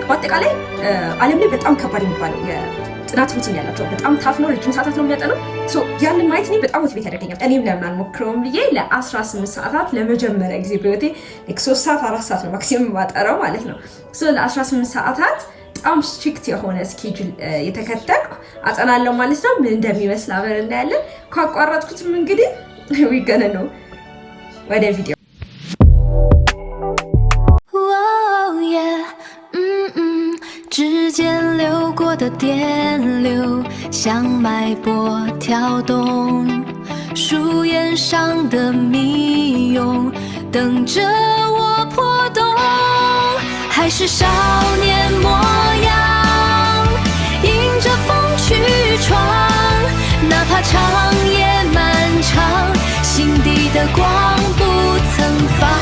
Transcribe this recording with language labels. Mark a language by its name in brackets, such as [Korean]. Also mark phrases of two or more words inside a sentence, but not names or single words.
[Amharic] በአጠቃላይ ዓለም ላይ በጣም ከባድ የሚባለው ጥናት ሩቲን ያላቸው በጣም ታፍ ነው። ረጅም ሰዓታት ነው የሚያጠኑት። ያንን ማየት እኔ በጣም ሞቲቬት ያደርገኛል። እኔም ለምን አልሞክረውም ብዬ ለ18 ሰዓታት ለመጀመሪያ ጊዜ በህይወቴ 3 ሰዓት 4 ሰዓት ነው ማክሲመም ማጠረው ማለት ነው። ለ18 ሰዓታት በጣም ስትሪክት የሆነ ስኬጁል የተከተልኩ አጠናለሁ ማለት ነው። ምን እንደሚመስል አብረን እናያለን። ካቋረጥኩትም እንግዲህ ዊገነ ነው ወደ ቪዲዮ [Chinese] 的电流像脉搏跳动，树叶上的密涌等着我破洞，还是少年模样，迎着风去闯，哪怕长夜漫长，心底的光不曾放。